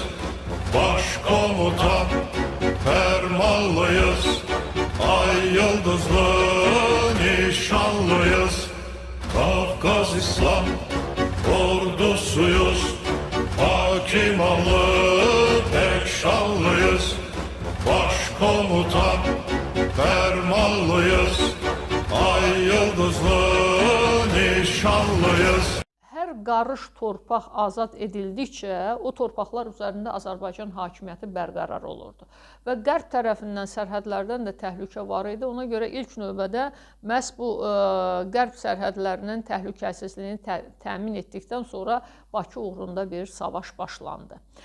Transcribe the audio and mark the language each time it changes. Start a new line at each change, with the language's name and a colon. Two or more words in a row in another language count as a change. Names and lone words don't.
Turkish: Başkomutan fermanlıyız, ay yıldızlı nişanlıyız. Kafkas İslam ordusuyuz, hakim allı pek şanlıyız. Başkomutan fermanlıyız, ay yıldızlı nişanlıyız.
Azerbaijani: Hər qarış torpaq azad edildikcə o torpaqlar üzərində Azərbaycan hakimiyyəti bərqərar olurdu. Və qərb tərəfindən sərhədlərdən də təhlükə var idi. Ona görə ilk növbədə məhz bu qərb sərhədlərinin təhlükəsizliyini təmin etdikdən sonra Bakı uğrunda bir savaş başlandı.